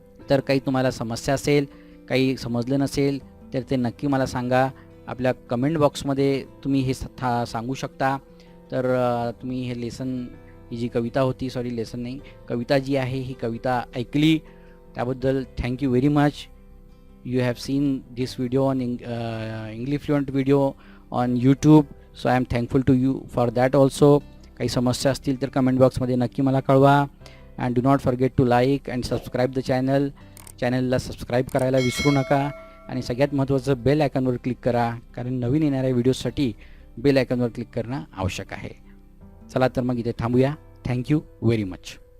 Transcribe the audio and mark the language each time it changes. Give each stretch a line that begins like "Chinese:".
Marathi: तर काही तुम्हाला समस्या असेल, काही समजलं नसेल, तर ते नक्की मला सांगा. आपल्या कमेंट बॉक्समध्ये तुम्ही हे सांगू शकता. तर तुम्ही हे ही जी कविता होती, लेसन नाही, कविता जी आहे ही कविता ऐकली, त्याबद्दल
English: Thank you very much. You have seen this video on English Fluent video on YouTube, so I am thankful to you for that also.
Marathi: काही समस्या असतील तर कमेंट बॉक्समध्ये नक्की मला कळवा.
English: and do not forget to like and subscribe
Marathi: the चॅनलला subscribe करायला विसरू नका. आणि सगळ्यात महत्त्वाचं बेल आयकॉनवर क्लिक करा, कारण नवीन येणाऱ्या व्हिडिओसाठी बेल आयकॉनवर क्लिक करणं आवश्यक आहे. चला तर मग इथे थांबूया.
English: Thank you very much.